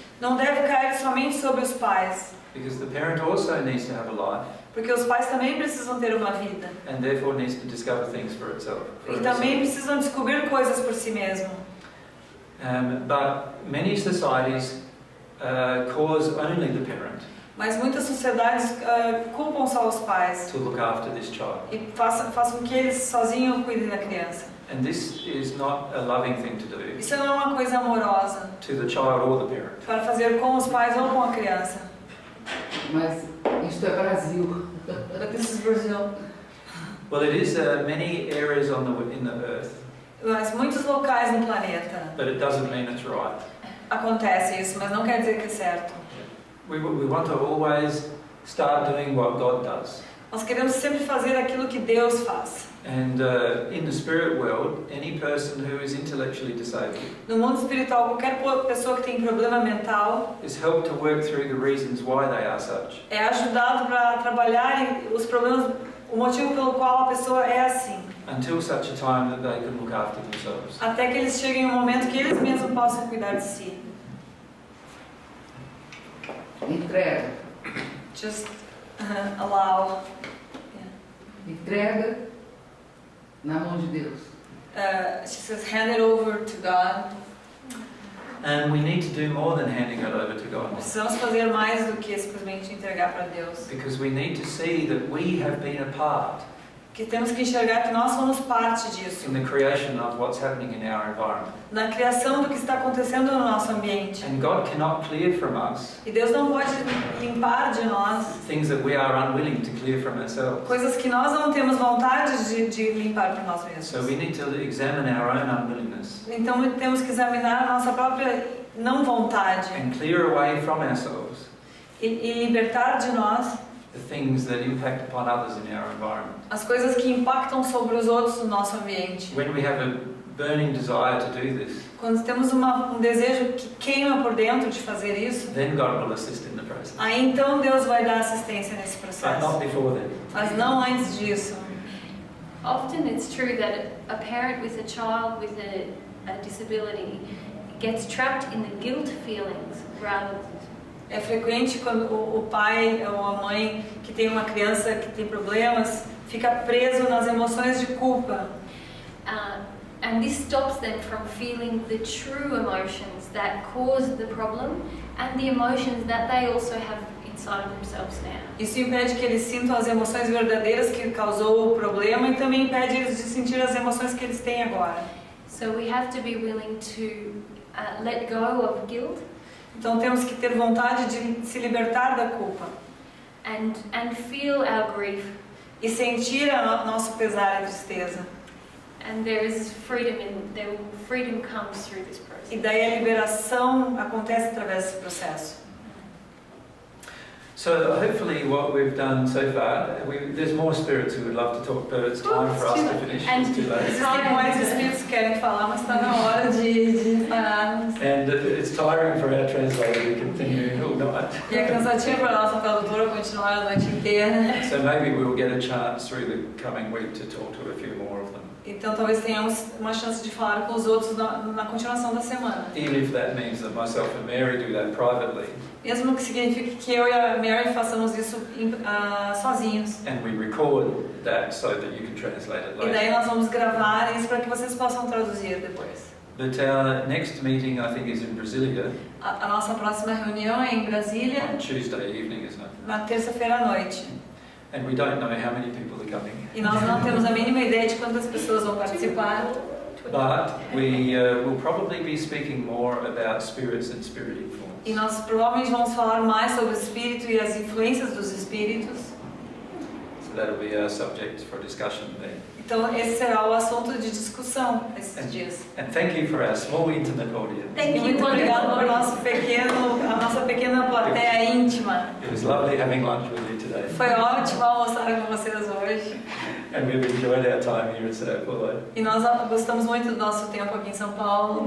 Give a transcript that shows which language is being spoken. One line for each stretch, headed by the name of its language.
Portuguese: Não deve cair somente sobre os pais,
English: because the parent also needs to have a life
Portuguese: porque os pais também precisam ter uma vida
English: and therefore needs to discover things for itself.
Portuguese: e também precisam descobrir coisas por si mesmo.
English: But many societies cause only the parent
Portuguese: Mas muitas sociedades culpam só os pais
English: to look after this child.
Portuguese: e façam com que eles sozinhos cuidem da criança.
English: And this is not a loving thing to do
Portuguese: Isso não é uma coisa amorosa
English: to the child or the parent.
Portuguese: para fazer com os pais ou com a criança. Mas isto é Brasil.
English: But this is Brazil. Well, it is many areas in the earth,
Portuguese: Mas muitos locais no planeta
English: but it doesn't mean it's right.
Portuguese: acontece isso, mas não quer dizer que é certo.
English: We want to always start doing what God does.
Portuguese: Nós queremos sempre fazer aquilo que Deus faz.
English: And in the spirit world, any person who is intellectually disabled
Portuguese: No mundo espiritual, qualquer pessoa que tem problema mental
English: is helped to work through the reasons why they are such.
Portuguese: é ajudado para trabalhar os problemas, o motivo pelo qual a pessoa é assim,
English: Until such a time that they can look after themselves.
Portuguese: até que eles cheguem em um momento que eles mesmos possam cuidar de si. Entrega.
English: Just allow.
Portuguese: Entrega na mão de Deus.
English: She says, hand it over to God. And we need to do more than handing it over to God.
Portuguese: Precisamos fazer mais do que simplesmente entregar para Deus.
English: Because we need to see that we have been a part
Portuguese: Que temos que enxergar que nós somos parte disso,
English: in the creation of what's happening in our environment.
Portuguese: na criação do que está acontecendo no nosso ambiente.
English: And God cannot clear from us
Portuguese: E Deus não pode limpar de nós
English: things that we are unwilling to clear from ourselves.
Portuguese: coisas que nós não temos vontade de limpar por nós
English: So we
Portuguese: mesmos.
English: need to examine our own unwillingness
Portuguese: Então temos que examinar a nossa própria não vontade
English: and clear away from ourselves
Portuguese: e libertar de nós
English: the things that impact upon others in our environment.
Portuguese: as coisas que impactam sobre os outros no nosso ambiente.
English: When we have a burning desire to do this,
Portuguese: Quando temos desejo que queima por dentro de fazer isso,
English: then God will assist in the process.
Portuguese: aí então Deus vai dar assistência nesse
English: But
Portuguese: processo.
English: not before then.
Portuguese: Mas não antes disso.
English: Often it's true that a parent with a child with a disability gets trapped in the guilt feelings rather than...
Portuguese: É frequente quando o pai ou a mãe que tem uma criança que tem problemas fica preso nas emoções de culpa.
English: And this stops them from feeling the true emotions that cause the problem and the emotions that they also have inside of themselves now.
Portuguese: Isso impede que eles sintam as emoções verdadeiras que causou o problema e também impede eles de sentir as emoções que eles têm agora.
English: So we have to be willing to let go of guilt
Portuguese: Então temos que ter vontade de se libertar da culpa
English: and feel our grief.
Portuguese: e sentir nosso pesar e tristeza.
English: And there is freedom freedom comes through this process.
Portuguese: E daí a liberação acontece através desse processo.
English: So hopefully what we've done so far, there's more spirits who would love to talk, but it's time for us to finish. And It's too late.
Portuguese: Existem mais espíritos que querem falar, mas está na hora de pararmos.
English: And it's tiring for our translator to continue all night.
Portuguese: E é cansativo para a nossa tradutora continuar a noite inteira.
English: So maybe we'll get a chance through the coming week to talk to a few more of them.
Portuguese: Então talvez tenhamos uma chance de falar com os outros na continuação da semana.
English: Even if that means that myself and Mary do that privately,
Portuguese: Mesmo que signifique que eu e a Mary façamos isso sozinhos.
English: and we record that so that you can translate it
Portuguese: E daí
English: later.
Portuguese: nós vamos gravar isso para que vocês possam traduzir depois.
English: But our next meeting, I think, is in Brasilia
Portuguese: A nossa próxima reunião é em Brasília,
English: on Tuesday evening, isn't it?
Portuguese: na terça-feira à noite.
English: And we don't know how many people are coming.
Portuguese: E nós não temos a mínima ideia de quantas pessoas vão participar.
English: But we will probably be speaking more about spirits and spirit influence.
Portuguese: E nós provavelmente vamos falar mais sobre o espírito e as influências dos espíritos.
English: So that'll be our subject for discussion then.
Portuguese: Então esse será o assunto de discussão esses dias.
English: And thank you for our small intimate audience.
Portuguese: E
English: Thank you,
Portuguese: muito obrigado por
English: wonderful.
Portuguese: a nossa pequena plateia íntima.
English: It was lovely having lunch with you today.
Portuguese: Foi ótimo almoçar com vocês hoje.
English: And we've enjoyed our time here at Sao Paulo.
Portuguese: E nós gostamos muito do nosso tempo aqui em São Paulo.